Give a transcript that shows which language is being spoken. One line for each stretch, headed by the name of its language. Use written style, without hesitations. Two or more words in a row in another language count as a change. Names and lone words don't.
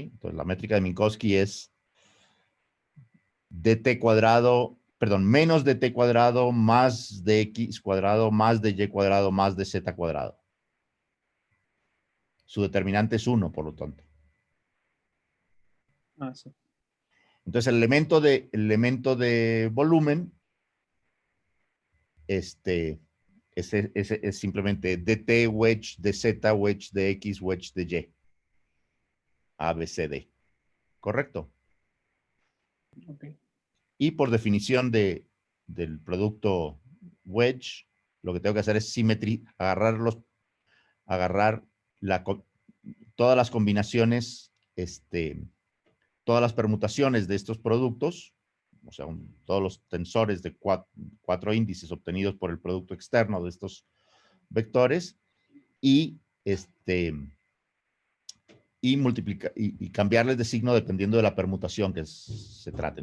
Spanish: Entonces la métrica de Minkowski es dt cuadrado, perdón, menos dt cuadrado más dx cuadrado más dy cuadrado más dz cuadrado. Su determinante es 1, por lo tanto. Ah, sí. Entonces el elemento de volumen es simplemente dt wedge dz wedge dx wedge de y. A, B, C, D. ¿Correcto? Ok. Y por definición del producto wedge, lo que tengo que hacer es agarrar todas las combinaciones, todas las permutaciones de estos productos, o sea, todos los tensores de cuatro índices obtenidos por el producto externo de estos vectores y y cambiarles de signo dependiendo de la permutación que se trate.